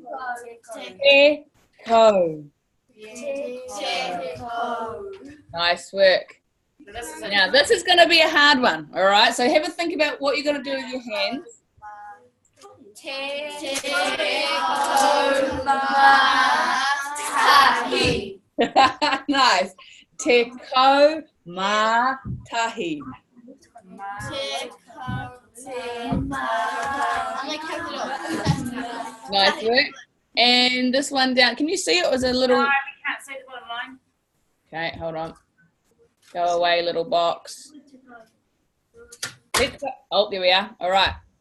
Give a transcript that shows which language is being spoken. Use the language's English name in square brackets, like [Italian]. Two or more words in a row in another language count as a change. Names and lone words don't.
[English] Teco. Nice work. Now this is going to be a hard one. All right. So have a think about what you're going to do with your hands. Nice. [Māori] Teko ma tahi. [English] Nice work. And this one down. Can you see it was a little? No, we can't see the bottom line. Okay, hold on. Go away, little box. Oh, there we are. All right.